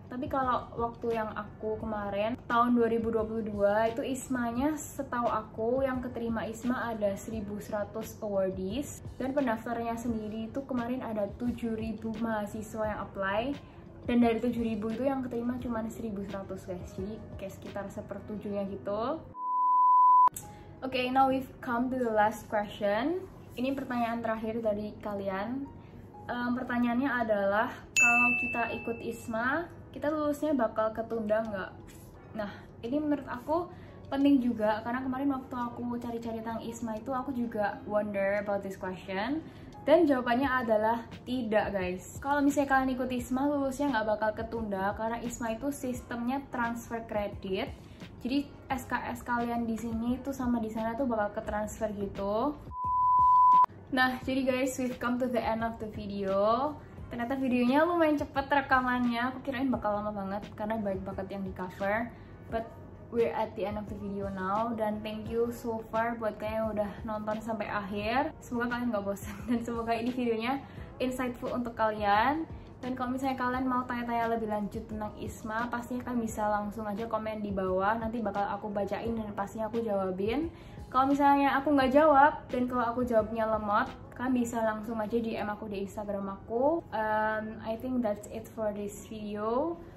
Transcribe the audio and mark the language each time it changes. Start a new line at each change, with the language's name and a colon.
Indonesian: Tapi kalau waktu yang aku kemarin tahun 2022 itu Ismanya setahu aku yang keterima Isma ada 1100 awardees, dan pendaftarnya sendiri itu kemarin ada 7.000 mahasiswa yang apply, dan dari 7.000 itu yang keterima cuma 1.100 guys, jadi kayak sekitar 1/7-nya gitu.
English: Okay, now we've come to the last question.
Indonesian: Ini pertanyaan terakhir dari kalian. Pertanyaannya adalah, kalau kita ikut Isma, kita lulusnya bakal ketunda nggak? Nah, ini menurut aku penting juga, karena kemarin waktu aku cari-cari tentang Isma itu aku juga
English: wonder about this question.
Indonesian: Dan jawabannya adalah tidak guys. Kalau misalnya kalian ikut Isma, lulusnya nggak bakal ketunda, karena Isma itu sistemnya transfer kredit. Jadi SKS kalian di sini tuh sama di sana tuh bakal ketransfer gitu. Nah, jadi
English: guys, we've come to the end of the video.
Indonesian: Ternyata videonya lumayan cepet rekamannya. Aku kirain bakal lama banget karena banyak banget yang di cover.
English: But we're at the end of the video now.
Indonesian: Dan
English: thank you so far
Indonesian: buat kalian yang udah nonton sampai akhir. Semoga kalian gak bosan dan semoga ini videonya insightful untuk kalian. Dan kalau misalnya kalian mau tanya-tanya lebih lanjut tentang Isma, pastinya kalian bisa langsung aja komen di bawah. Nanti bakal aku bacain dan pastinya aku jawabin. Kalau misalnya aku nggak jawab, dan kalau aku jawabnya lemot, kalian bisa langsung aja DM aku di Instagram aku.
English: I think that's it for this video.